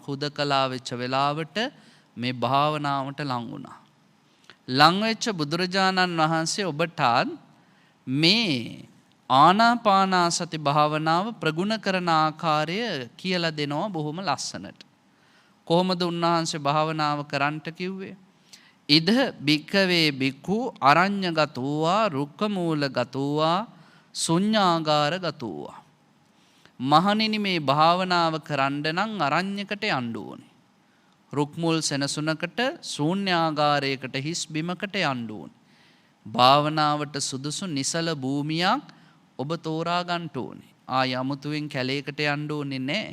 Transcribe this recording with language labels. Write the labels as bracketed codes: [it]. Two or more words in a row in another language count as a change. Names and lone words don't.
[si] හුදකලා වෙච්ච වෙලාවට මේ භාවනාවට ලං වුණා. ලං වෙච්ච බුදුරජාණන් වහන්සේ ඔබට මේ ආනාපානසති භාවනාව ප්‍රගුණ කරන ආකාරය කියලා දෙනවා බොහොම ලස්සනට. කොහොමද උන්වහන්සේ භාවනාව කරන්නට කිව්වේ? [pi] ඉද භික්ඛවේ භික්ඛු අරඤ්ඤගතෝවා රුක්ඛමූලගතෝවා ශුඤ්ඤාගාරගතෝවා. [si] මහණෙනි මේ භාවනාව කරන්න නම් අරඤ්ඤකට යන්න ඕනේ. රුක්මුල් සෙනසුනකට, ශූන්‍යාගාරයකට, හිස් බිමකට යන්න ඕනේ. භාවනාවට සුදුසු නිසල භූමියක් ඔබ තෝරා ගන්න ඕනේ. යමුතුවෙන් කැලේකට යන්න ඕනේ නැහැ.